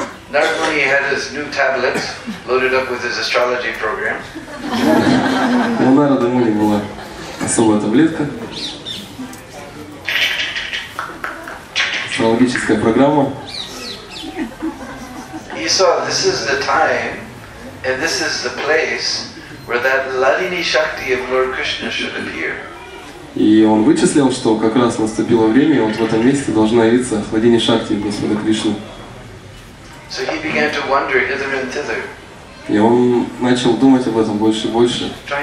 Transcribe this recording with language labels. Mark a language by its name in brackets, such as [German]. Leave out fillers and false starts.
[English] Narmani had his new tablets loaded up with his astrology program. [Russian] У Нарады Муни была особая таблетка, астрологическая программа. [English] He saw this is the time and this is the place where that Ladini Shakti of Lord Krishna should appear. [Russian] И он вычислил, что как раз наступило время, и вот в этом месте должна явиться Ладини Шакти Господа Кришны. [English] So he began to wander hither and thither. [Russian] И он начал думать об этом больше и больше.